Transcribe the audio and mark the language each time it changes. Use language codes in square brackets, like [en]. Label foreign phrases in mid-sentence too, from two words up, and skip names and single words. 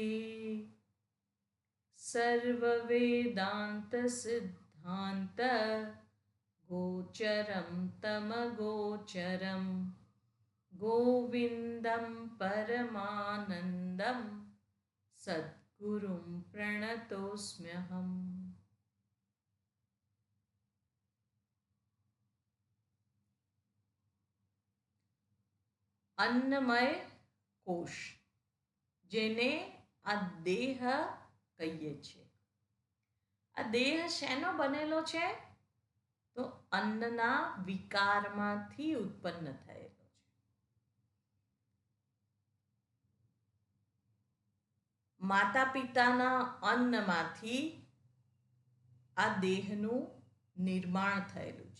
[sa] सर्ववेदान्तसिद्धान्त गोचरं तमगोचरं गोविन्दं परमानन्दं सद्गुरुं प्रणतोऽस्म्यहम्। अन्नमय कोश [gu] જેને આ દેહ કહીએ છીએ. આ દેહ શેનો બનેલો છે? તો અન્નના વિકારમાંથી ઉત્પન્ન થયેલો છે. માતા પિતાના અન્નમાંથી આ દેહનું નિર્માણ થયેલું છે.